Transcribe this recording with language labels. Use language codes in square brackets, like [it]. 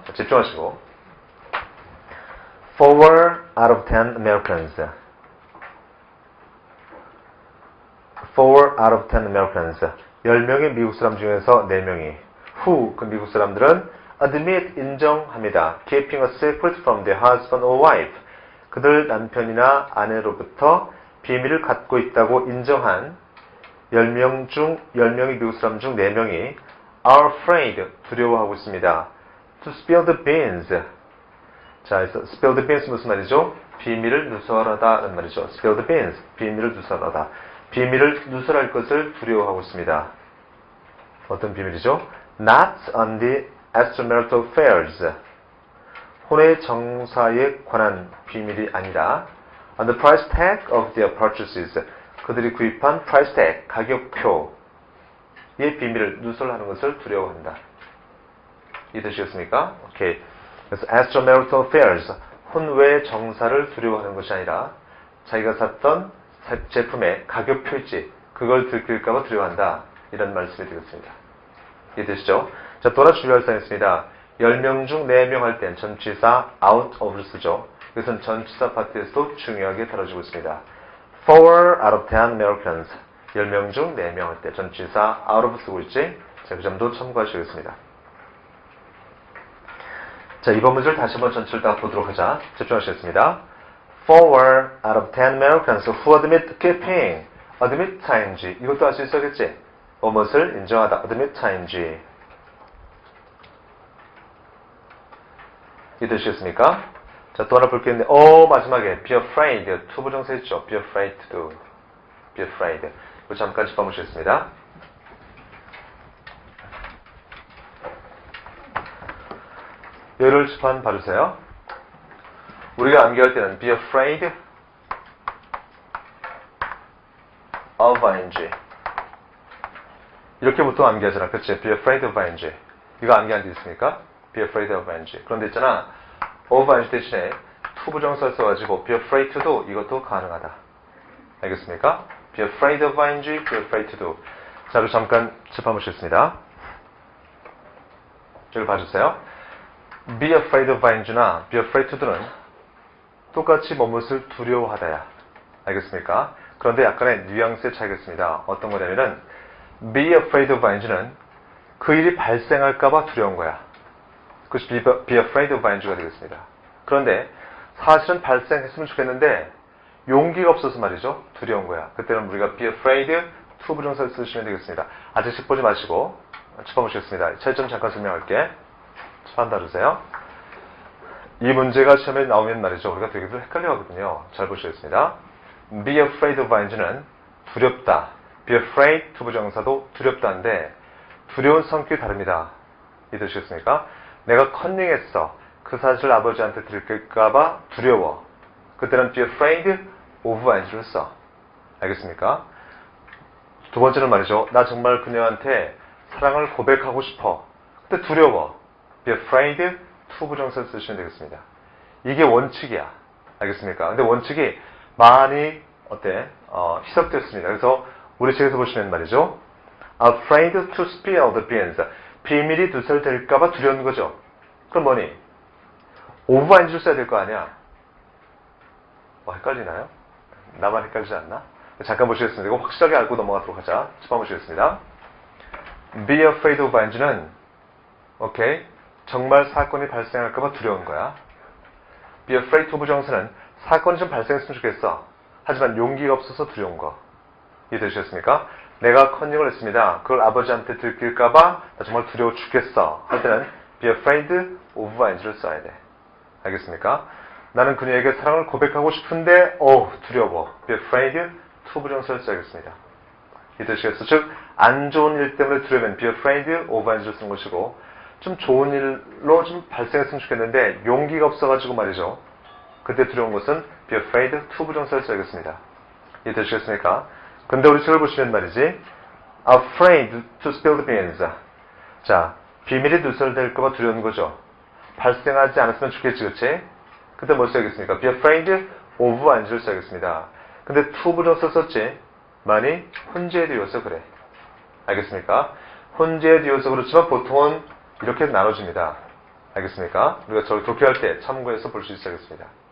[ko] 자, 집중하시고. [en] 4 out of 10 Americans. 4 out of 10 Americans. [ko] 10명의 미국 사람 중에서 4명이. who, 그 미국 사람들은 admit, 인정합니다. [en] keeping a secret from their husband or wife. [ko] 그들 남편이나 아내로부터 비밀을 갖고 있다고 인정한 10명의 미국 사람 중 4명이 [en] are afraid, [ko] 두려워하고 있습니다. [en] to spill the beans. [ko] 자, 그래서 [en] spill the beans [ko] 무슨 말이죠? 비밀을 누설하다는 말이죠. [en] spill the beans, [ko] 비밀을 누설하다. 비밀을 누설할 것을 두려워하고 있습니다. 어떤 비밀이죠? [en] not on the extramarital affairs. [ko] 혼의 정사에 관한 비밀이 아니라 [en] on the price tag of their purchases. [ko] 그들이 구입한 [en] price tag, 가격표, [ko] 이의 비밀을 누설하는 것을 두려워한다. 이 뜻이겠습니까? 오케이. 그래서 [en] extramarital affairs, [ko] 혼외 정사를 두려워하는 것이 아니라 자기가 샀던 제품의 가격 표지, 그걸 들킬까봐 두려워한다. 이런 말씀이 되겠습니다. 이해되시죠? 자, 또 하나 주의할 사항이 있습니다. 10명 중 4명 할 땐 전치사 out of를 쓰죠. 이것은 전치사 파트에서도 중요하게 다뤄지고 있습니다. [en] 4 out of 10 Americans, [ko] 10명 중 4명 할 때 전치사 out of 쓰고 있지? 자, 그 점도 참고하시겠습니다. 자, 이번 문제를 다시 한번 전체를 다 보도록 하자. 집중하시겠습니다. [en] 4 out of 10 Americans who admit keeping, admit ing, [ko] 이것도 알 수 있어야겠지? 무엇을 인정하다, admit ing. 이 뜻이겠습니까? 자, 또 하나 볼 게 있는데, 마지막에 [en] be afraid, [ko] 투부정사 있죠? [en] be afraid to do, be afraid. [ko] 이거 잠깐 짚어보시겠습니다. 예를 짚한 봐주세요. 우리가 암기할 때는 [en] be afraid of ing. [ko] 이렇게 보통 암기하잖아. 그치? [en] be afraid of ing. [ko] 이거 암기한 데 있습니까? [en] be afraid of ing. [ko] 그런데 있잖아. of ing 대신에 투부정사 써가지고 [en] be afraid to do. [ko] 이것도 가능하다. 알겠습니까? [en] be afraid of ing, be afraid to do. [ko] 자, 그리고 잠깐 짚어보시겠습니다. 여기 봐주세요. [en] be afraid of ing나 be afraid to do는 [ko] 똑같이 무엇을 두려워하다야. 알겠습니까? 그런데 약간의 뉘앙스의 차이가 있습니다. 어떤 거냐면은 [en] be afraid of ing [ko] 는 그 일이 발생할까봐 두려운 거야. 그것이 [en] be afraid of ing [ko] 가 되겠습니다. 그런데 사실은 발생했으면 좋겠는데 용기가 없어서 말이죠. 두려운 거야. 그때는 우리가 be afraid 투부정사를 쓰시면 되겠습니다. 아직 식 보지 마시고 짚어보시겠습니다. 차이점 잠깐 설명할게. 한 다루세요. 이 문제가 시험에 나오면 말이죠. 우리가 되게 헷갈려 하거든요. 잘 보시겠습니다. [en] be afraid of ing는 [ko] 두렵다. be afraid 투부정사도 두렵다인데 두려운 성격이 다릅니다. 이 뜻이겠습니까? 내가 컨닝했어. 그 사실을 아버지한테 들킬까봐 두려워. 그때는 [en] be afraid of ing를 [ko] 써. 알겠습니까? 두 번째는 말이죠. 나 정말 그녀한테 사랑을 고백하고 싶어. 근데 두려워. be afraid 투부정사를 쓰시면 되겠습니다. 이게 원칙이야. 알겠습니까? 근데 원칙이 많이 희석됐습니다. 그래서 우리 책에서 보시면 말이죠. [en] afraid to spill the beans. [ko] 비밀이 누설될까봐 두려운 거죠. 그럼 뭐니? [en] of ing [ko] 를 써야 될 거 아니야? 헷갈리나요? 나만 헷갈리지 않나? 잠깐 보시겠습니다. 이거 확실하게 알고 넘어가도록 하자. 짚어보시겠습니다. [en] be afraid of ing는 오케이. [ko] 정말 사건이 발생할까봐 두려운 거야. [en] be afraid to [ko] 부정사는 사건이 좀 발생했으면 좋겠어. 하지만 용기가 없어서 두려운 거. 이해되셨습니까? 내가 컨닝을 했습니다. 그걸 아버지한테 들킬까봐 나 정말 두려워 죽겠어. 할 때는 [en] be afraid of ing [ko] 를 써야 돼. 알겠습니까? 나는 그녀에게 사랑을 고백하고 싶은데 두려워. [en] be afraid to 부정사를 [ko] 써야겠습니다. 이해되시겠어? 즉, 안 좋은 일 때문에 두려우면 [en] be afraid of ing [ko] 를 쓴 것이고 좀 좋은 일로 좀 발생했으면 좋겠는데 용기가 없어가지고 말이죠. 그때 두려운 것은 [en] be afraid to [ko] 부정사를 써야겠습니다. 이해되시겠습니까? 근데 우리 책을 보시면 말이지 [en] afraid to spill the beans. [ko] 자, 비밀이 누설될까봐 두려운 거죠. 발생하지 않았으면 좋겠지, 그치? 그때 뭐 써야겠습니까? [en] be afraid of ing를 [ko] 써야겠습니다. 근데 to 부정사 썼지? 많이 혼재에 되어서 그래. 알겠습니까? 혼재에 되어서 그렇지만 보통은 이렇게 나눠집니다. 알겠습니까? 우리가 저를 독해할 때 참고해서 볼 수 있어야겠습니다.